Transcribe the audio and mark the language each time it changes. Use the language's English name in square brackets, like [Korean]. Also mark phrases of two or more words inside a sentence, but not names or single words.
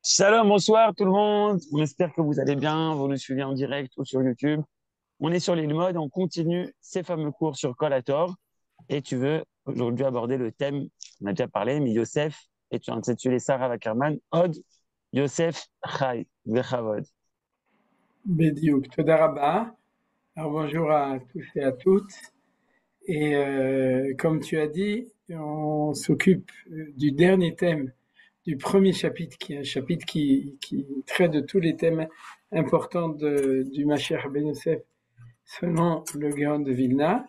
[French] Shalom, bonsoir tout le monde. On espère que vous allez bien. Vous nous suivez en direct ou sur YouTube. On est sur l'île mode. On continue ces fameux cours sur Collator. Et tu veux aujourd'hui aborder le thème, on a déjà parlé, mais Yosef, et tu as intitulé Sarah Wackerman, Od Yosef Chai Vechavod. [Hebrew] בדיוק, תודה רבה. [French] Alors bonjour à tous et à toutes. Et comme tu as dit, on s'occupe du dernier thème du premier chapitre, qui est un chapitre qui traite de tous les thèmes importants du Mashiach Ben Yosef selon le Gaon de Vilna.